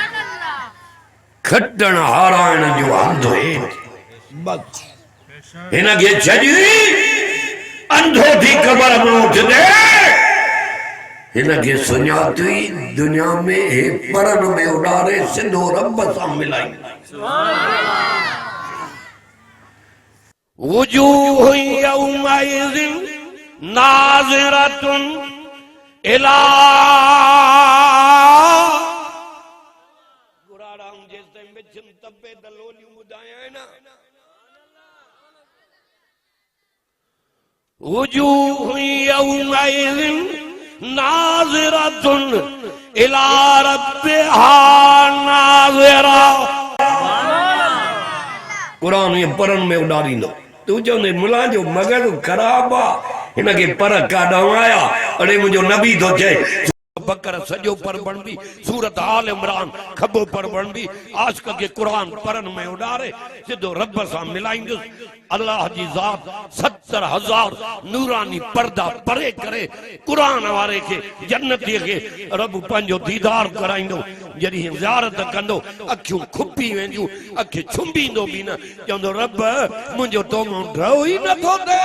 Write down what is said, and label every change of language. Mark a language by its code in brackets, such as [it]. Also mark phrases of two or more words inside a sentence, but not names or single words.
[sd] खटण हाराइण जो हंधु हिनखे छॾी अंधो थी क़बर में उथंदे हिनखे सुञाती दुनिया में हे परन में उॾारे सिधो रब सां मिलाई [ar] وجوه يومئذ ناضرة إلى [sd] गुराड़ाम जेसिताईं मिठिन तपे त लोलियूं ॿुधाया आहिनि [ar] وجوه يومئذ ناضرة إلى ربها ناظرة [sd] कुरान ये परन में उॾारींदो तू चवंदे मुला जो मगज़ ख़राब आहे हिनखे पर काॾां आया अड़े मुंहिंजो नबी थो चए बकर सॼो पढ़ण बि सूरत आल इमरान खबो पढ़ण बि आशिक़ खे क़ुरान परन में उॾारे सिधो रब सां मिलाईंदुसि अल्लाह जी ज़ात 70,000 नूरानी पर्दा परे करे क़ुरान वारे खे जन्नतीअ खे रब पंहिंजो दीदार कराईंदो जॾहिं ज़ियारत कंदो अखियूं खुपी वेंदियूं अखि छुंबींदो बि न चवंदो रब मुंहिंजो तो मां डरो ई नथो थिए